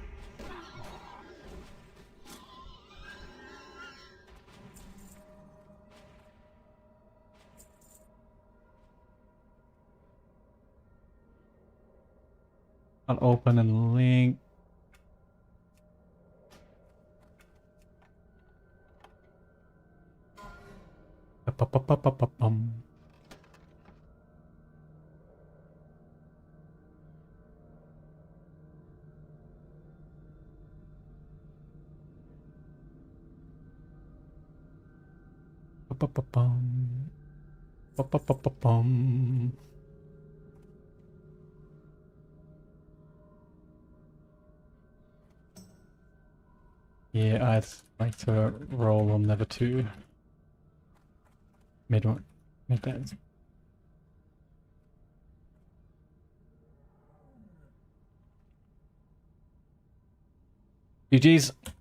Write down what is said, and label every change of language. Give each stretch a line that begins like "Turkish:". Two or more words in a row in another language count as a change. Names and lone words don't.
English: I'll open a link. Ba-ba-ba-ba-ba-bum. Ba-ba-ba-bum. Ba-ba-ba-ba-bum. Yeah, I'd like to roll on level 2. Mid one. Mid that. GG's.